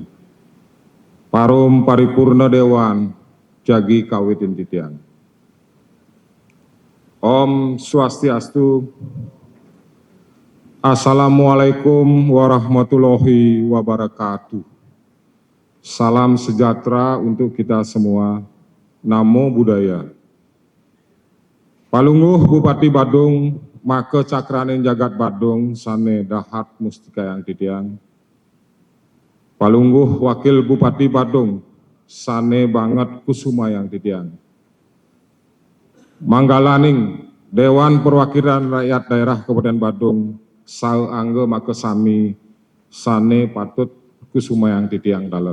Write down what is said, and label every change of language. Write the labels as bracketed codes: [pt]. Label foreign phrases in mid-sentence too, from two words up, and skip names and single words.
[ban] Parum paripurna Dewan jagi kawitin titiang. Om Swastiastu. [ar] السلام عليكم ورحمة الله وبركاته. [id] Salam sejahtera untuk kita semua. [pi] Namo Buddhaya. [ban] Palungguh Bupati Badung, make cakraning jagat Badung, sane dahat mustika yang titiang. Palungguh Wakil Bupati Badung, sane banget kusuma yang titiang. Manggalaning Dewan Perwakilan Rakyat Daerah Kabupaten Badung, sau angge make sami, sane patut kusuma yang titiang daler.